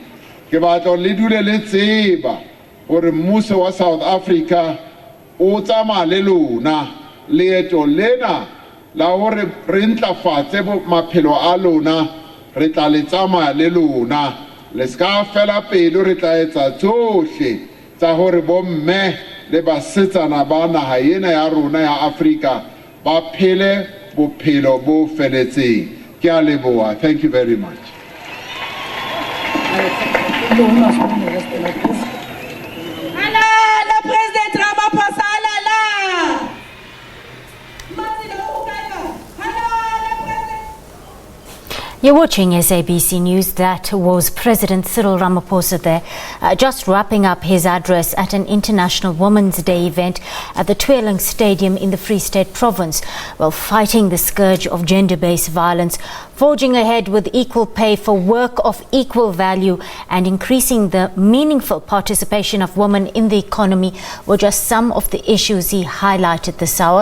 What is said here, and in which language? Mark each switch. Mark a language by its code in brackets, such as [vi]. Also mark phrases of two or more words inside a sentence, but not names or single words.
[st] Ke batla le dule le tseba hore mmuso wa South Africa o tsamaya le lona leeto lena la hore re ntlafatse maphelo a lona, re tla le tsamaya le lona. Le ska fela pelo, re tla etsa tsohle tsa hore bomme le basetsana ba naha ena ya rona ya Afrika ba phele bophelo bo feletseng. Ke a leboha. [en] Thank you very much. [fr] Le président Ramaphosa, [en] You're watching SABC News. That was President Cyril Ramaphosa there, just wrapping up his address at an International Women's Day event at the Tweeling Stadium in the Free State Province, while fighting the scourge of gender-based violence, forging ahead with equal pay for work of equal value, and increasing the meaningful participation of women in the economy were just some of the issues he highlighted this hour.